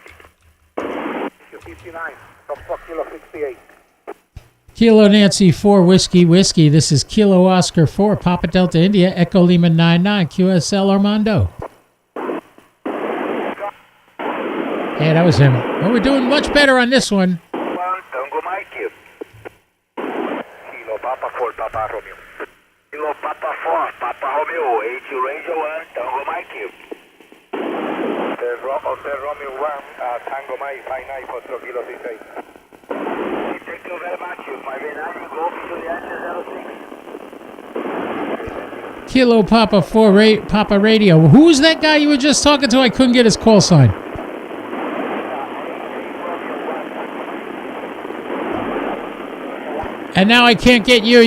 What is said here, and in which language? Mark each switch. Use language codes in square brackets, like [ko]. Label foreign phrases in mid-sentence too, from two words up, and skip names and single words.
[en] 59 from Kilo 68. Kilo Nancy 4 Whiskey. This is Kilo Oscar 4 Papa Delta India Echo Lima 99 QSL Armando. Yeah, that was him. Well, we're doing much better on this one. Tango Mike. Kilo Papa 4 Papa Romeo. Kilo Papa 4 Papa Romeo. 80 Ranger 1 Tango Mike. Hotel Romeo 1 Tango Mike 59 for Kilo 68. Thank you very much. 59 go to the answer 06. Kilo Papa 4 Papa Radio. Who was that guy you were just talking to? I couldn't get his call sign. And now I can't get you.